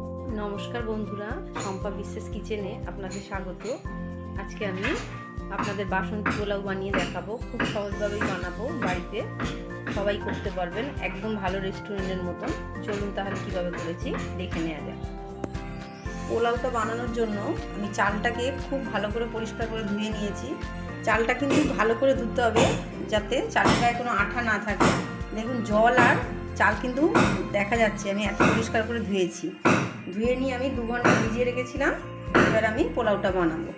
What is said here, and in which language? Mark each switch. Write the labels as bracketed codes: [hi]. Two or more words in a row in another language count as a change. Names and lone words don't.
[bn] নমস্কার বন্ধুরা সম্পা বিশেষ কিচেনে আপনাদের স্বাগত। আজকে আমি আপনাদের বাসন্তী পোলাও বানিয়ে দেখাবো। খুব সহজভাবেই বানাবো, বাড়িতে সবাই করতে পারবেন, একদম ভালো রেস্টুরেন্টের মতন। চলুন তাহলে কিভাবে করেছি দেখে नेওয়া যাক। পোলাওটা বানানোর জন্য আমি চালটাকে খুব ভালো করে পরিষ্কার করে ধুয়ে নিয়েছি। চালটা কিন্তু ভালো করে ধুতে হবে যাতে চালের গায়ে কোনো আঠা না থাকে। দেখুন জল আর চাল কিন্তু দেখা যাচ্ছে, আমি এত পরিষ্কার করে ধুয়েছি। ধুয়ে নিয়ে আমি 2 ঘন্টা ভিজিয়ে রেখেছিলাম। এবার আমি পোলাওটা বানাবো।